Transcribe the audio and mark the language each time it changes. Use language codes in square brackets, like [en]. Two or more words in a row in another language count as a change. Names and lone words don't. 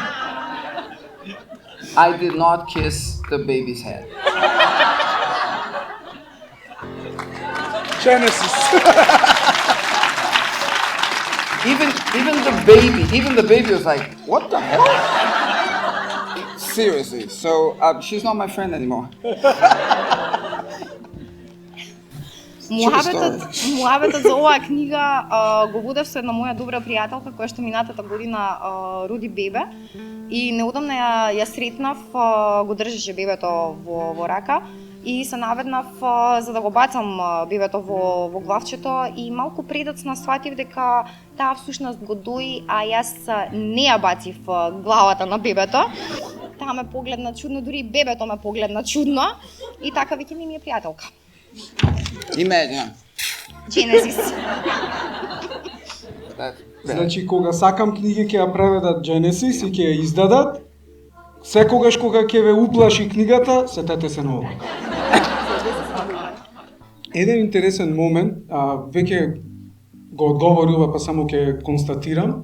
[en] I did not kiss the baby's head. Genesis. Even the baby was like, what the hell? Seriously. So she's not my friend anymore. [mk] Муабетот за оваа книга го водев со една моја добра пријателка која што минатата година роди бебе и неодамна ја сретнав, го држеше бебето во рака и се наведнав за да го бацам бебето во главчето и малку предоцна сватив дека таа всушност го дои, а јас не ја бацив главата на бебето. Таа ме погледна чудно, дури и бебето ме погледна чудно и така веќе ми е пријателка. [en] Imagine. Genesis. [mk] Значи, кога сакам книги ќе ја преведат Genesis и ќе ја издадат, секогаш кога ќе ве уплаши книгата, сетете се на ова. Еден интересен момент, веќе го одговорува, па само ќе констатирам.